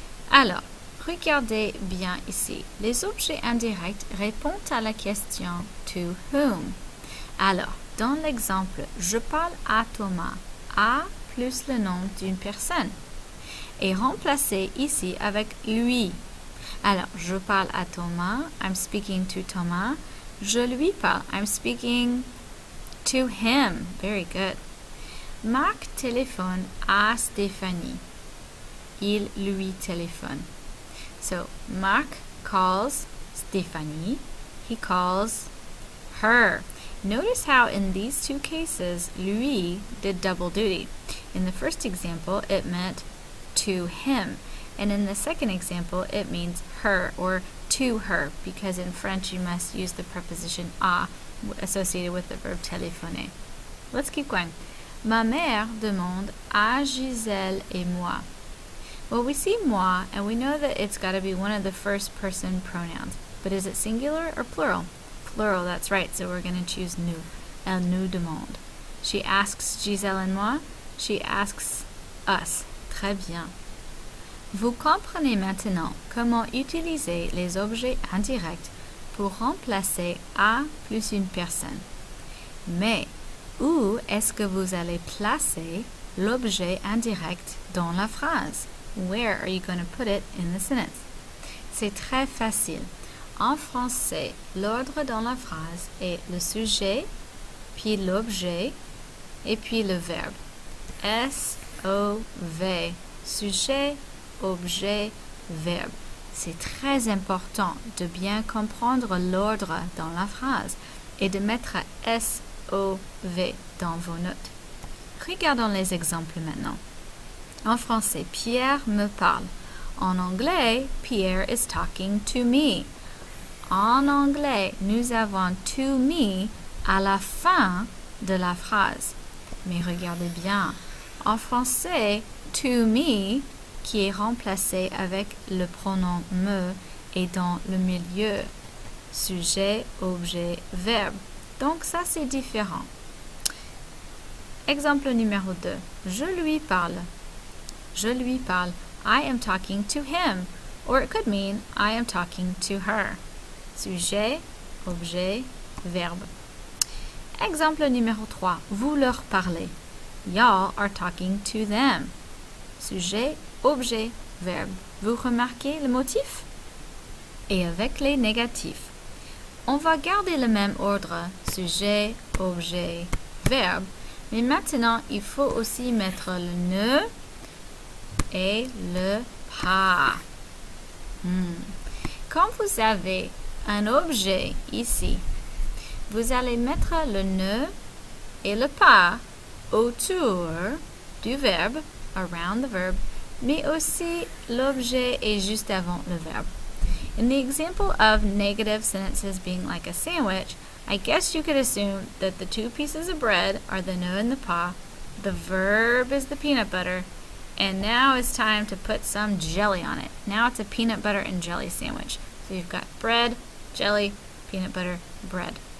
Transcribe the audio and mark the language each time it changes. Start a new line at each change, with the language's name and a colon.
French: Alors, regardez bien ici. Les objets indirects répondent à la question
English: to whom.
French: Alors, dans l'exemple, je parle à Thomas, à plus le nom d'une personne, est remplacé ici avec lui. Alors, je parle à Thomas,
English: I'm speaking to Thomas.
French: Je lui parle,
English: I'm speaking to him. Very good.
French: Marc téléphone à Stéphanie. Il lui téléphone.
English: So, Marc calls Stéphanie. He calls her. Notice how in these two cases, lui did double duty. In the first example, it meant to him. And in the second example, it means her or to her, because in French you must use the preposition à associated with the verb téléphoner. Let's keep going.
French: Ma mère demande à Gisèle et moi.
English: Well, we see moi, and we know that it's got to be one of the first person pronouns. But is it singular or plural? Plural, that's right, so we're going to choose nous.
French: Elle nous demande.
English: She asks
French: Gisèle et moi.
English: She asks us.
French: Très bien. Vous comprenez maintenant comment utiliser les objets indirects pour remplacer à plus une personne. Mais où est-ce que vous allez placer l'objet indirect dans la phrase?
English: Where are you going to put it in the sentence?
French: C'est très facile. En français, l'ordre dans la phrase est le sujet, puis l'objet, et puis le verbe. S-O-V. Sujet, objet, verbe. C'est très important de bien comprendre l'ordre dans la phrase et de mettre S-O-V dans vos notes. Regardons les exemples maintenant. En français, Pierre me parle. En anglais,
English: Pierre is talking to me.
French: En anglais, nous avons
English: to me
French: à la fin de la phrase. Mais regardez bien, en français,
English: to me,
French: qui est remplacé avec le pronom me, est dans le milieu. Sujet, objet, verbe. Donc ça, c'est différent. Exemple numéro 2. Je lui parle. Je lui parle.
English: I am talking to him. Or it could mean I am talking to her.
French: Sujet, objet, verbe. Exemple numéro 3. Vous leur parlez.
English: Y'all are talking to them.
French: Sujet, objet, verbe. Vous remarquez le motif? Et avec les négatifs. On va garder le même ordre, sujet, objet, verbe, mais maintenant il faut aussi mettre le ne et le pas. Quand vous avez un objet ici, vous allez mettre le ne et le pas autour du verbe,
English: around the verb,
French: mais aussi l'objet est juste avant le verbe.
English: In the example of negative sentences being like a sandwich, I guess you could assume that the two pieces of bread are the ne and the pas, the verb is the peanut butter, and now it's time to put some jelly on it. Now it's a peanut butter and jelly sandwich. So you've got bread, jelly, peanut butter, bread.